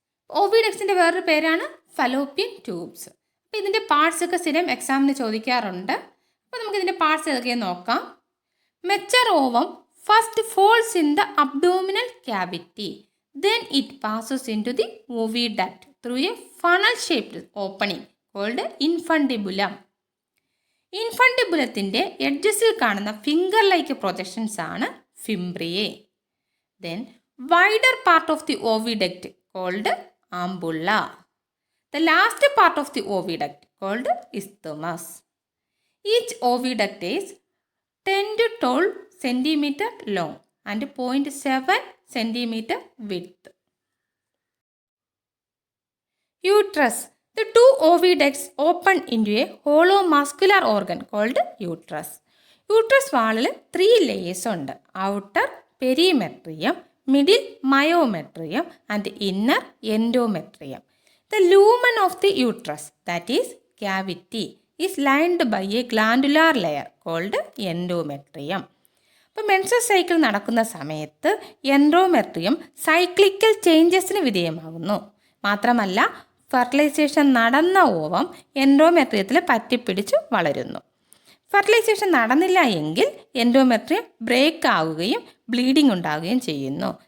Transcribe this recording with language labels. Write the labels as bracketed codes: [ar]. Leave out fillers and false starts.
[ml] ഓവിഡക്സിൻ്റെ വേറൊരു പേരാണ് Fallopian tubes. അപ്പോൾ ഇതിൻ്റെ പാർട്സ് ഒക്കെ സ്ഥിരം എക്സാമിന് ചോദിക്കാറുണ്ട്. അപ്പോൾ നമുക്കിതിൻ്റെ പാർട്സ് ഏതൊക്കെയെന്ന് നോക്കാം. [en] Mature ovum first falls in the abdominal cavity. Then it passes into the oviduct through a funnel-shaped opening called infundibulum. [ml] ഇൻഫണ്ടിബുലത്തിൻ്റെ എഡ്ജസിൽ കാണുന്ന ഫിംഗർ ലൈക്ക് പ്രൊജക്ഷൻസ് ആണ് ഫിംബ്രിയെ. [en] Then wider part of the oviduct called ampulla. The last part of the oviduct called isthmus. Each oviduct is 10 to 12 centimeter long and 0.7 centimeter width. Uterus. The 2 oviducts open into a hollow muscular organ called uterus. [ml] Uterus വാളിൽ 3 layers ഉണ്ട്. [en] Outer perimetrium, middle myometrium and inner endometrium. The lumen of the uterus, that is cavity, is lined by a glandular layer called endometrium. [ml] ഇപ്പോൾ menstrual cycle നടക്കുന്ന സമയത്ത് endometrium cyclical ചേഞ്ചസിന് വിധേയമാകുന്നു. മാത്രമല്ല fertilisation നടന്ന ovum എൻഡോമെട്രിയത്തിൽ പറ്റിപ്പിടിച്ച് വളരുന്നു. Fertilisation നടന്നില്ല എങ്കിൽ എൻഡോമെട്രിയം ബ്രേക്ക് ആവുകയും ബ്ലീഡിംഗ് ഉണ്ടാവുകയും ചെയ്യുന്നു.